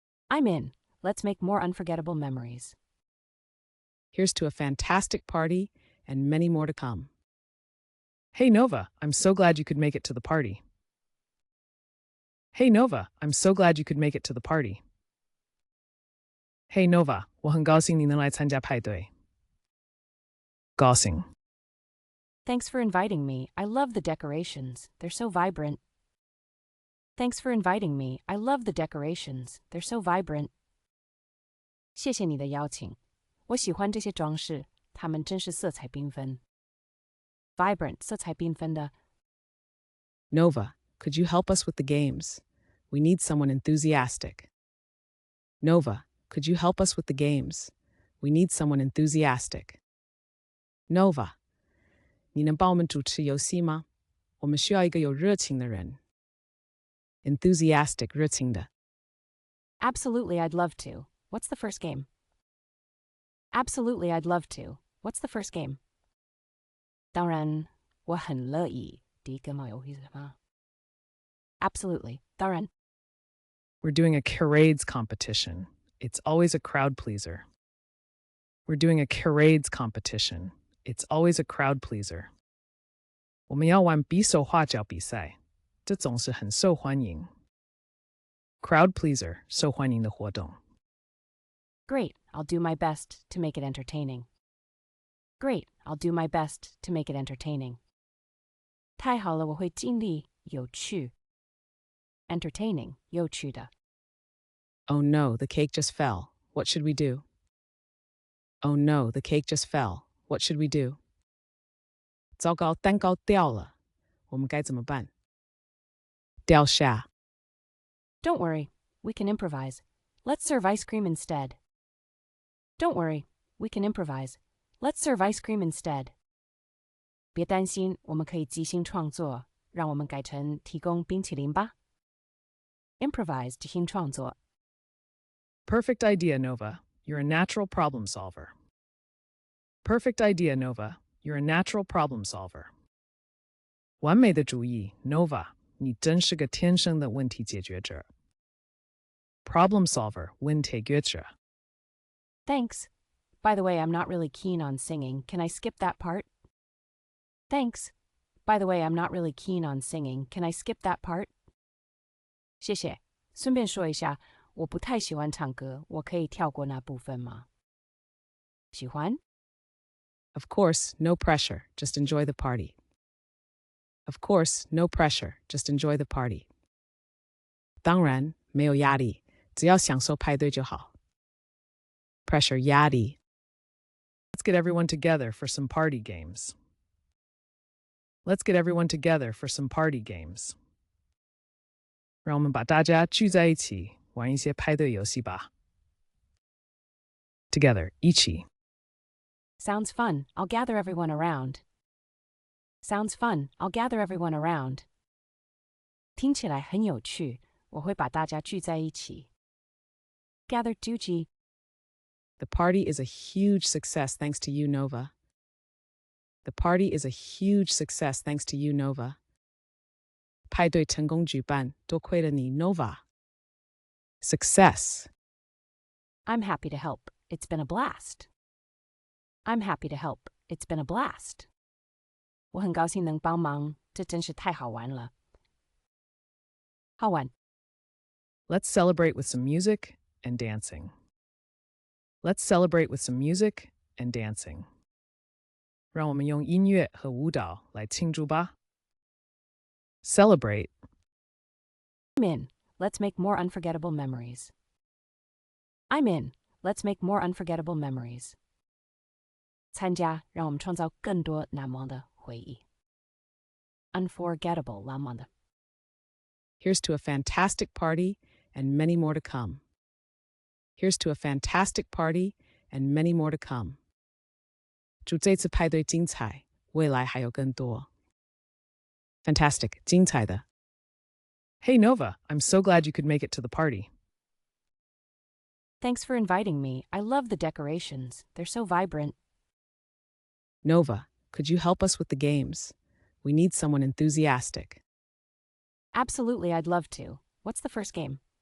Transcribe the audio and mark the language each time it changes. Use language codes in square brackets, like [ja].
[en] I'm in. Let's make more unforgettable memories. Here's to a fantastic party and many more to come. Hey Nova, I'm so glad you could make it to the party. Hey Nova, I'm so glad you could make it to the party. [zh] Hey Nova, 我很高兴你能来参加派对。高兴。 [en] Thanks for inviting me. I love the decorations. They're so vibrant. Thanks for inviting me. I love the decorations. They're so vibrant. [zh] 谢谢你的邀请。我喜欢这些装饰，它们真是色彩缤纷。Vibrant 色彩缤纷的。 [en] Nova, could you help us with the games? We need someone enthusiastic. Nova, could you help us with the games? We need someone enthusiastic. [zh] Nova, 你能帮我们主持游戏吗？我们需要一个有热情的人。 Enthusiastic 热情的。 [en] Absolutely, I'd love to. What's the first game? Absolutely, I'd love to. What's the first game? [zh] 当然，我很乐意。第一个嘛游戏是什么？ Absolutely, 当然。 [en] We're doing a charades competition. It's always a crowd pleaser. We're doing a charades competition. It's always a crowd pleaser. [zh] 我们要玩比手画脚比赛，这总是很受欢迎。 [en] Crowd pleaser [zh] 受欢迎的活动。 [en] Great, I'll do my best to make it entertaining. Great, I'll do my best to make it entertaining. [zh] 太好了，我会尽力有趣。 entertaining 有趣的。 [en] Oh no, the cake just fell. What should we do? Oh no, the cake just fell. What should we do? [zh] 糟糕，蛋糕掉了，我们该怎么办？掉下。 [en] Don't worry, we can improvise. Let's serve ice cream instead. Don't worry, we can improvise. Let's serve ice cream instead. [zh] 别担心，我们可以即兴创作，让我们改成提供冰淇淋吧。 Improvise 即兴创作。 [en] Perfect idea, Nova. You're a natural problem solver. Perfect idea, Nova. You're a natural problem solver. [zh] 完美的主意 Nova. 你真是个天生的问题解决者。 [en] Problem solver [zh] 问题解决者。 [en] Thanks. By the way, I'm not really keen on singing. Can I skip that part? Thanks. By the way, I'm not really keen on singing. Can I skip that part? [zh] 谢谢。顺便说一下，我不太喜欢唱歌，我可以跳过那部分吗？喜欢？ [en] Of course, no pressure. Just enjoy the party. Of course, no pressure. Just enjoy the party. [zh] 当然，没有压力，只要享受派对就好。 [en] Pressure [zh] 压力。 [en] Let's get everyone together for some party games. Let's get everyone together for some party games. [zh] 让我们把大家聚在一起，玩一些派对游戏吧。 Together 一起。 [en] Sounds fun. I'll gather everyone around. Sounds fun. I'll gather everyone around. [zh] 听起来很有趣，我会把大家聚在一起。 Gather 聚集。 [en] The party is a huge success thanks to you, Nova. The party is a huge success thanks to you, Nova. [zh] 派对成功举办，多亏了你 Nova. [en] Success. I'm happy to help. It's been a blast. I'm happy to help. It's been a blast. [zh] 我很高兴能帮忙，这真是太好玩了。好玩。 [en] Let's celebrate with some music and dancing. Let's celebrate with some music and dancing. [zh] 让我们用音乐和舞蹈来庆祝吧。 [en] Celebrate. I'm in. Let's make more unforgettable memories. I'm in. Let's make more unforgettable memories. [zh] 参加，让我们创造更多难忘的回忆。Unforgettable 难忘的。 [en] Here's to a fantastic party and many more to come. Here's to a fantastic party and many more to come. [zh] 祝这次派对精彩，未来还有更多。Fantastic, 精彩的。 [en] Hey Nova, I'm so glad you could make it to the party. Thanks for inviting me. I love the decorations. They're so vibrant. Nova, could you help us with the games? We need someone enthusiastic. Absolutely, I'd love to. What's the first game?